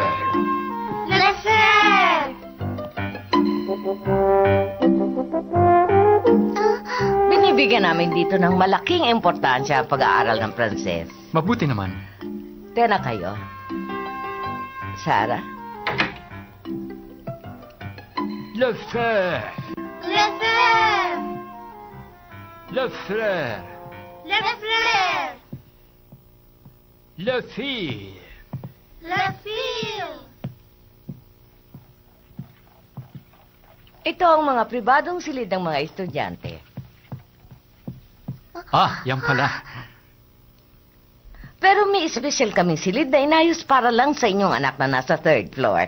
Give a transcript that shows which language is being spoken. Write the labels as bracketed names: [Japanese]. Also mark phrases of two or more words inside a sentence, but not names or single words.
[French] La fleur! [Filipino] Binibigyan namin dito ng malaking importansya ang pag-aaral ng Pranses. Mabuti naman. Tena kayo. Sarah? [French] Le fleur. La fleur! Le fleur. La fleur! Le fille. La fille! [Filipino] Ito ang mga pribadong silid ng mga estudyante. Yan pala. Pero may espesyal kaming silid na inayos para lang sa inyong anak na nasa 3rd floor.